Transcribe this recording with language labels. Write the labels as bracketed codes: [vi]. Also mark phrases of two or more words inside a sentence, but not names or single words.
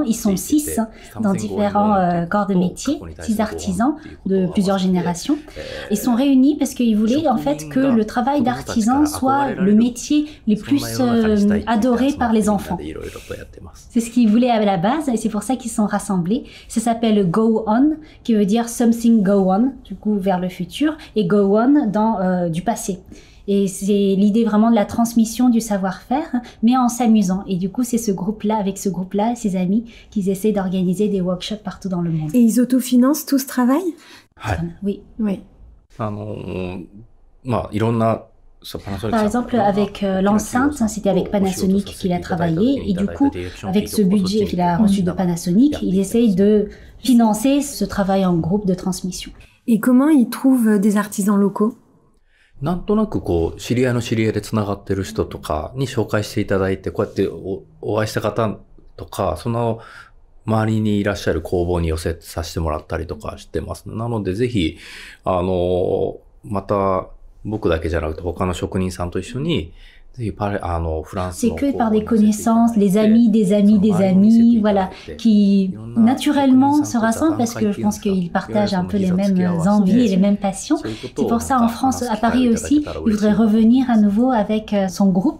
[fr] Ils sont 6 dans différents corps de métier, 6 artisans de plusieurs générations. Ils sont réunis parce qu'ils voulaient en fait que le travail d'artisan soit le métier le plus adoré par les enfants. C'est ce qu'ils voulaient à la base et c'est pour ça qu'ils sont rassemblés. Ça s'appelle Go On, qui veut dire [en] something go on, [fr] du coup vers le futur, et Go On dans du passé. Et c'est l'idée vraiment de la transmission du savoir-faire, mais en s'amusant. Et du coup, c'est ce groupe-là, avec ce groupe-là, ses amis, qu'ils essaient d'organiser des workshops partout dans le monde. Et ils autofinancent tout ce travail? Oui. Oui. Par exemple, avec l'enceinte, c'était avec Panasonic qu'il a travaillé. Et du coup, avec ce budget qu'il a reçu de Panasonic, il essaye de financer ce travail en groupe de transmission. Et comment ils trouvent des artisans locaux? [ja] なんとなく知り合いの知り合いで繋がってる人とかに紹介していただいて、こうやってお会いした方とか、周りにいらっしゃる工房に寄せさせてもらったりとかしてます。なのでぜひ、また僕だけじゃなくて他の職人さんと一緒に、 [fr] C'est que par des connaissances, les amis des amis des amis, voilà, qui naturellement se rassemblent parce que je pense qu'ils partagent un peu les mêmes envies et les mêmes passions. C'est pour ça en France, à Paris aussi, il voudrait revenir à nouveau avec son groupe.